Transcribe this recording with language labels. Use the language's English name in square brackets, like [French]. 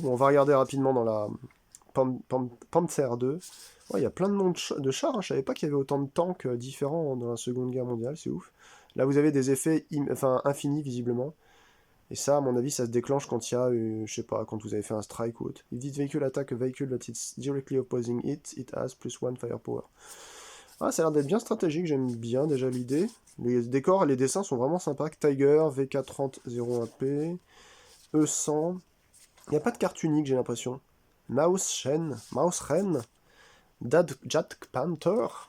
[French] Bon, on va regarder rapidement dans la Panther 2. Ouais, il y a plein de noms de chars. Hein. Je savais pas qu'il y avait autant de tanks différents dans la Seconde Guerre mondiale. C'est ouf. Là, vous avez des effets infinis, visiblement. Et ça, à mon avis, ça se déclenche quand il y a, je sais pas, quand vous avez fait un strike ou autre. [English] If this vehicle attack a vehicle that is directly opposing it, it has +1 firepower. [French] Ah, ça a l'air d'être bien stratégique, j'aime bien déjà l'idée. Les décors et les dessins sont vraiment sympas. Tiger, VK3001P, E100. Il n'y a pas de carte unique, j'ai l'impression. Mouse Ren, Jat Panther.